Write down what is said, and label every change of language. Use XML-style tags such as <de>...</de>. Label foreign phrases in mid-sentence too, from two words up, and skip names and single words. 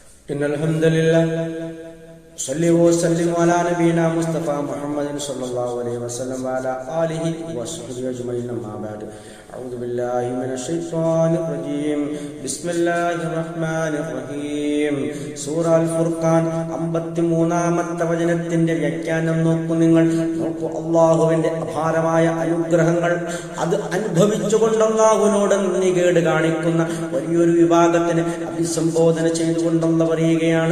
<ar>إن الحمد لله صلى وسلم على نبينا مصطفى محمد صلى الله عليه وسلم وعلى آله وصحبه أجمعين أما بعد أعوذ بالله من الشيطان الرجيم بسم الله الرحمن الرحيم</ar> <ml>സൂറ അൽ ഫുർഖാൻ 53-ാമത്തെ വചനത്തിന്റെ വ്യാഖ്യാനം നോക്കൂ. നിങ്ങൾ നോക്കൂ, അള്ളാഹുവിന്റെ അപാരമായ അനുഗ്രഹങ്ങൾ അത് അനുഭവിച്ചുകൊണ്ട് അള്ളാഹുവിനോട് നന്ദികേട് കാണിക്കുന്ന വലിയൊരു വിഭാഗത്തിന് അഭിസംബോധന ചെയ്തുകൊണ്ടെന്ന് പറയുകയാണ്.</ml>